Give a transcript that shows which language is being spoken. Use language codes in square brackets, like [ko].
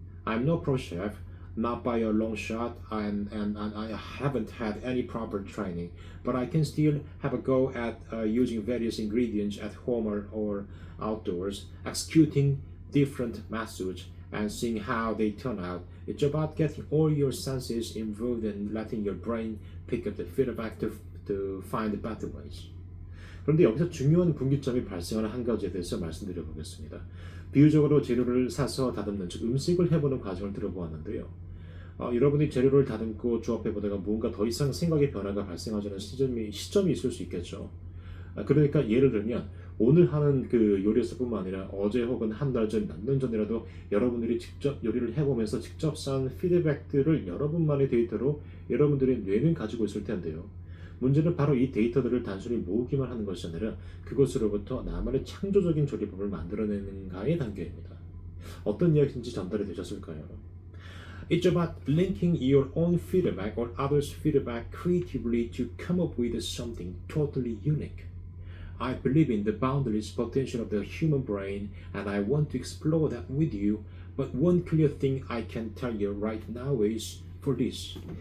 [en] I'm no pro chef, not by a long shot, and I haven't had any proper training, but I can still have a go at using various ingredients at home or outdoors, executing different methods and seeing how they turn out. It's about getting all your senses involved and letting your brain pick up the feedback to find the better ways. [ko] 그런데 여기서 중요한 분기점이 발생하는 한 가지에 대해서 말씀드려 보겠습니다. 비유적으로 재료를 사서 다듬는, 즉 음식을 해보는 과정을 들어보았는데요. 여러분이 재료를 다듬고 조합해보다가 뭔가 더 이상 생각의 변화가 발생하지 않은 시점이 있을 수 있겠죠. 그러니까 예를 들면 오늘 하는 그 요리에서뿐만 아니라 어제 혹은 한 달 전, 몇 년 전이라도 여러분들이 직접 요리를 해보면서 직접 쌓은 피드백들을 여러분만의 데이터로 여러분들의 뇌는 가지고 있을 텐데요. 문제는 바로 이 데이터들을 단순히 모으기만 하는 것이 아니라 그것으로부터 나만의 창조적인 조리법을 만들어내는가의 단계입니다. 어떤 이야기인지 전달이 되셨을까요? [en] It's about linking your own feedback or others' feedback creatively to come up with something totally unique. I believe in the boundless potential of the human brain and I want to explore that with you, but one clear thing I can tell you right now is for this.